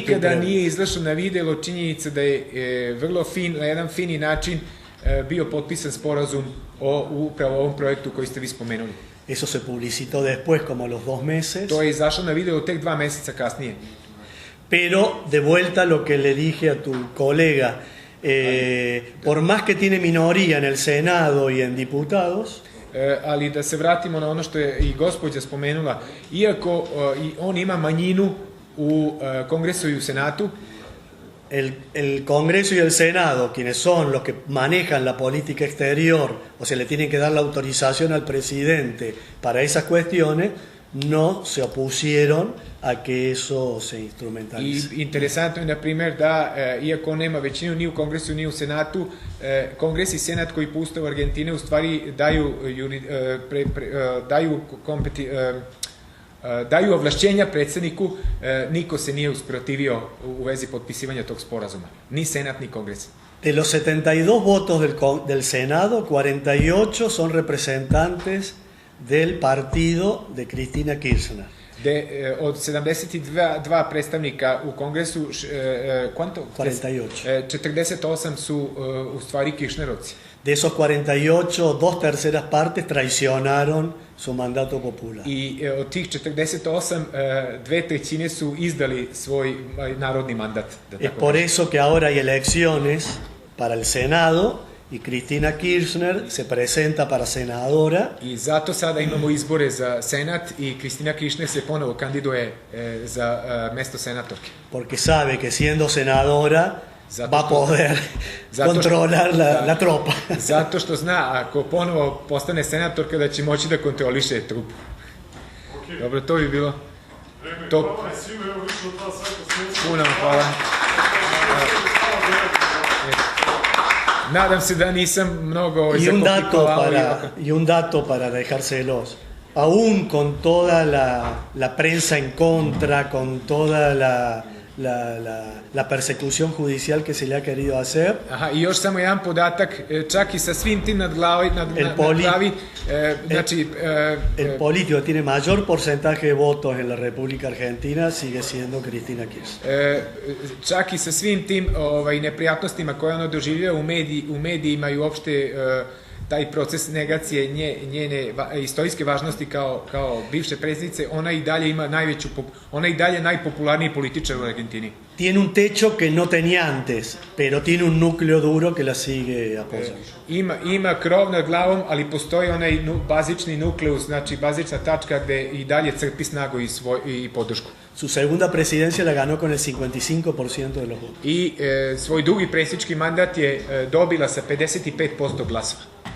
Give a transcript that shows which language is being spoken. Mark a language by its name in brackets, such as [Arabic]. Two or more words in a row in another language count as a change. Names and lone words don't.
[Serbian] nikada nije izašlo na videlo činjenica da je vrlo na jedan fini način bio potpisan sporazum o upravo ovom projektu koji ste vi spomenuli. [Spanish] Eso se publicitó después, como a los 2 meses. [Serbian] To je izašlo na video tek 2 meseca kasnije. [Spanish] Pero, de vuelta a lo que le dije a tu colega, por más que tiene minoría en el Senado y en diputados, [Serbian] ali da se vratimo na ono što je i gospođa spomenula, iako i on ima manjinu u Kongresu i u Senatu, [Spanish] el Congreso y el Senado, quienes son los que manejan la política exterior, o sea, le tienen que dar la autorización al presidente para esas cuestiones, no se opusieron a que eso se instrumentalice. [Serbian] I interesantno je, na primjer, da iako nema većinu ni u Kongresu ni u Senatu, Kongres i Senat koji po Ustavu Argentine u stvari daju ovlašćenja predsjedniku, niko se nije usprotivio u vezi potpisivanja tog sporazuma. Ni Senat, ni Kongres. [Spanish] De los 72 votos del Senado, 48 son representantes del partido de Cristina Kirchner. [Serbian] Od 72 predstavnika u Kongresu, 48 su u stvari Kirchnerovci. [Spanish] De esos 48, 2/3 partes traicionaron su mandato popular. [Serbian] I od tih 48, 2/3 su izdali svoj narodni mandat. [Spanish] Es por eso que ahora hay elecciones para el Senado y Cristina Kirchner se presenta para senadora. [Serbian] I zato sada imamo izbore za Senat i Cristina Kirchner se ponovo kandiduje za mesto senatorke. [Spanish] Porque sabe que siendo senadora va a poder controlar la tropa. [Serbian] Zato što zna, ako ponovo postane senatorka, da će moći da kontroliše trupu. Dobro, to bi bilo to. Puno hvala. Nadam se da nisam mnogo zakomplikovao. [Spanish] Y un dato para dejárselos. Aún con toda la prensa en contra, con toda la persecución judicial que se le ha querido hacer. [Serbian] Aha, i još samo jedan podatak, čak i sa svim tim nad glavi, znači... [Spanish] El político tiene mayor porcentaje de votos en la República Argentina, sigue siendo Cristina Kirchner. [Serbian] Čak i sa svim tim neprijatnostima koje ono doživljava u medijima i uopšte taj proces negacije njene istorijske važnosti kao bivše predsjednice, ona i dalje ima ona i dalje najpopularniji političar u Argentini. [Spanish] tiene un techo que no tenía antes, pero tiene un núcleo duro que la sigue apoyando. [Serbian] Ima krov nad glavom, ali postoji onaj bazični nukleus, znači bazična tačka gde i dalje crpi snagu i podršku. [Spanish] Su segunda presidencia la ganó con el 55% de los votos. [Serbian] I svoj drugi predsjednički mandat je dobila sa 55% glasova.